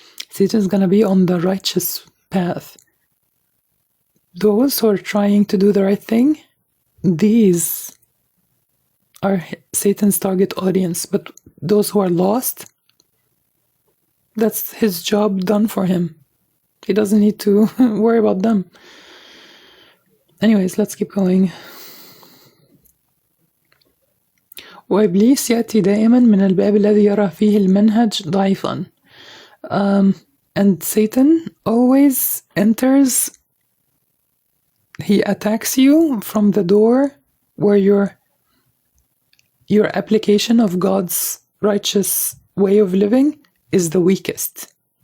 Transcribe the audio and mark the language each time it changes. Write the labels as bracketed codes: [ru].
[en] Satan is gonna be on the righteous path. Those who are trying to do the right thing, these are Satan's target audience. But those who are lost, that's his job done for him. He doesn't need to worry about them. Anyways, let's keep going. [ar] وإبليس يأتي دائما من الباب الذي يرى فيه المنهج ضعيفا. [en] And Satan always enters, he attacks you from the door where your application of God's righteous way of living is the weakest.